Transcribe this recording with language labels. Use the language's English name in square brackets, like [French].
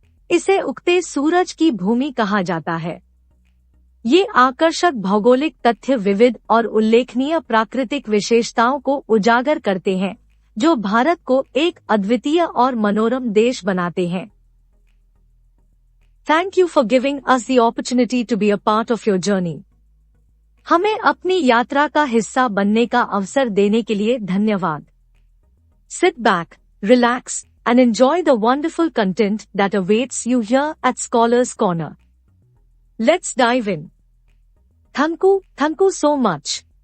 [Hindi] इसे उगते सूरज की भूमि कहा जाता है। ये आकर्षक भौगोलिक तथ्य विविध और उल्लेखनीय प्राकृतिक विशेषताओं को उजागर करते हैं, जो भारत को एक अद्वितीय और मनोरम देश बनाते हैं। [English] Thank you for giving us the opportunity to be a part of your journey. [Hindi] हमें अपनी यात्रा का हिस्सा बनने का अवसर देने के लिए धन्यवाद। [English] Sit back, relax, and enjoy the wonderful content that awaits you here at Scholars Corner. Let's dive in. Thank you so much.